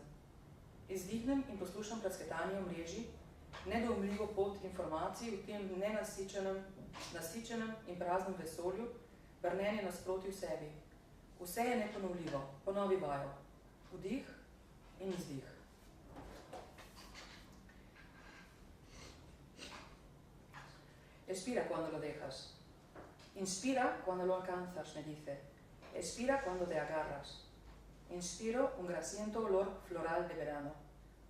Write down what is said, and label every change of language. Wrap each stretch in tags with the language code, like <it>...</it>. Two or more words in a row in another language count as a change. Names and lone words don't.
<sl>Izdihnem in poslušam prasketanje v mreži, nedoumljivo pot informacij v tem nasičenem in praznem vesolju, brnenje nasproti v sebi. Vse je neponovljivo, ponovi vajo. Vdih in izdih.</sl> <es>Expira cuando lo dejas. Inspira cuando lo alcanzas, me dice. Expira cuando te agarras. Inspiro un grasiento olor floral de verano.</es>